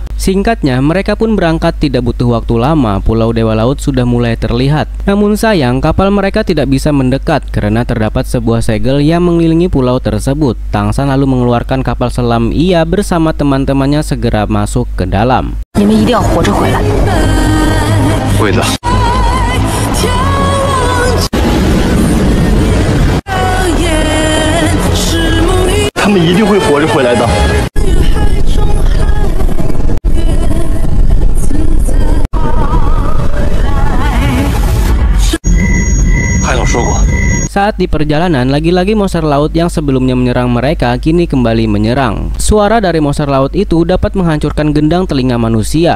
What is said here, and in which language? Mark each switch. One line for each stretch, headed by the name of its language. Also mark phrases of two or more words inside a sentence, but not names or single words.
Indonesian: Singkatnya, mereka pun berangkat tidak butuh waktu lama. Pulau Dewa Laut sudah mulai terlihat. Namun sayang, kapal mereka tidak bisa mendekat mendekat karena terdapat sebuah segel yang mengelilingi pulau tersebut. Tang San lalu mengeluarkan kapal selam. Ia bersama teman-temannya segera masuk ke dalam.
Chinese: 你们一定要活着回来。会的。他们一定会活着回来的。海老说过。
Indonesian: Saat di perjalanan, lagi-lagi monster laut yang sebelumnya menyerang mereka kini kembali menyerang. Suara dari monster laut itu dapat menghancurkan gendang telinga manusia.